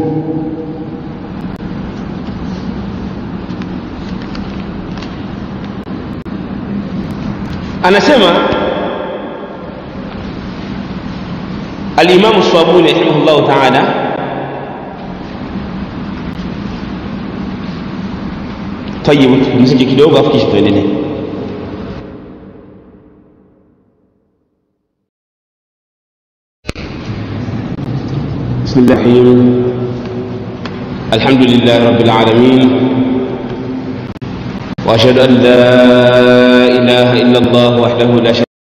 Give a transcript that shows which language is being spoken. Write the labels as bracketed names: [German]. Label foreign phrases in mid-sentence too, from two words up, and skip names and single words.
[Swahili] Anasema al-Imam as-Sabuni [Arabic] رحمه الله تعالى, [Swahili] طيب msije kidogo afu kisha tuendelee. [Arabic] بسم الله الرحمن الرحيم. الحمد لله رب العالمين، وأشهد أن لا إله إلا الله وحده لا شريك له